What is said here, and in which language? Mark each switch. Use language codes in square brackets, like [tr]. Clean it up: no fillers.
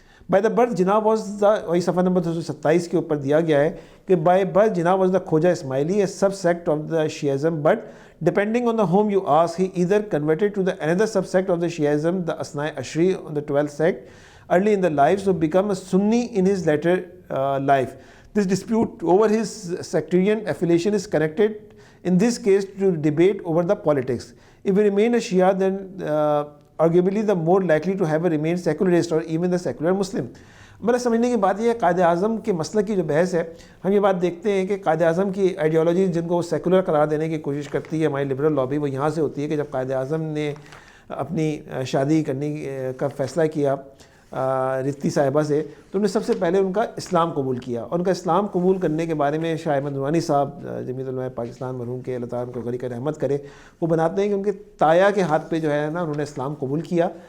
[en] by the birth Jinnah was the, [ur] وہی صفحہ number 227 کے اوپر دیا گیا ہے کہ [en] By birth Jinnah was the Khoja Ismaili, a sub sect of the Shiism, but depending on the whom you ask he either converted to the another sub sect of the Shiism, the Ithna Ashari on the 12th sect early in the life, so become a Sunni in his later life. This dispute over his sectarian affiliation is connected in this case to debate over the politics. If he remained a Shia, then arguably the more likely to have remained secularist or even the secular Muslim. [ur] میرا سمجھنے کی بات یہ ہے قائد اعظم کے مسلک کی جو بحث ہے، ہم یہ بات دیکھتے ہیں کہ قائد اعظم کی آئیڈیالوجی جن کو سیکولر قرار دینے کی کوشش کرتی ہے ہماری لبرل لابی، وہ یہاں سے ہوتی ہے کہ جب قائد اعظم نے اپنی شادی کرنے کا فیصلہ کیا رتی صاحبہ سے، تو انہوں نے سب سے پہلے ان کا اسلام قبول کیا، اور ان کا اسلام قبول کرنے کے بارے میں شاہ احمد نورانی صاحب جمیعت علماء پاکستان مرحوم کے اللہ تعالیٰ ان کو غنی کر رحمت کرے، وہ بناتے ہیں کہ ان کے تایا کے ہاتھ پہ جو ہے نا انہوں نے اسلام قبول کیا.